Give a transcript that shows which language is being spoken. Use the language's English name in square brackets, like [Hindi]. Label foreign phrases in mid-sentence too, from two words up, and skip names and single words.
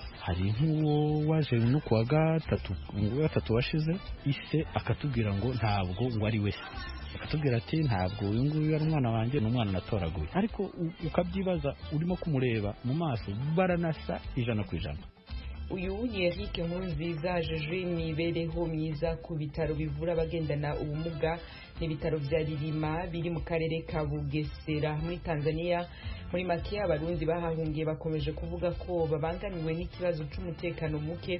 [Kinyarwanda] Hari nk'uwo waje no kuwa gatatu washize ise akatubwira ngo ntabwo ngo ari we, akatubwira ati ntabwo uyu nguyu ari umwana wanjye, ni umwana natoraguye. Ariko ukabyibaza urimo kumureba mu maso baranasa 100%. Uyu ni Eric Nkurunziza ajeje imibereho myiza ku bitaro bivura abagendana ubumuga n'ibitaro vya Ririma biri mu karere ka Bugesera muri Tanzania. Muri make abarundi bahahungiye bakomeje kuvuga ko babangamiwe n'ikibazo c'umutekano muke.